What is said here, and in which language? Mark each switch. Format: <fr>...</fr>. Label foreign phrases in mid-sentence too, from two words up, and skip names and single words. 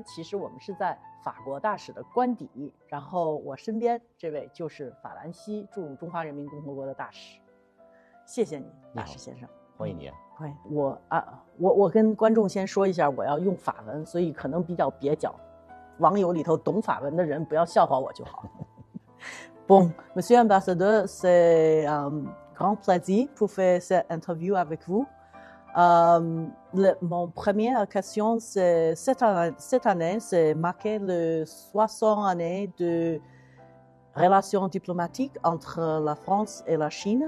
<zh>其实我们是在法国大使的官邸，然后我身边这位就是法兰西驻中华人民共和国的大使。谢谢你，大使先生。欢迎你啊！欢迎我跟观众先说一下，我要用法文，所以可能比较蹩脚，网友里头懂法文的人不要笑话我就好。</zh> <fr>Bon, Monsieur l'Ambassadeur, c'est un grand plaisir pour faire cette interview avec vous. Mon première question, c'est cette année, c'est marqué les 60 années de relations diplomatiques entre la France et la Chine.</fr>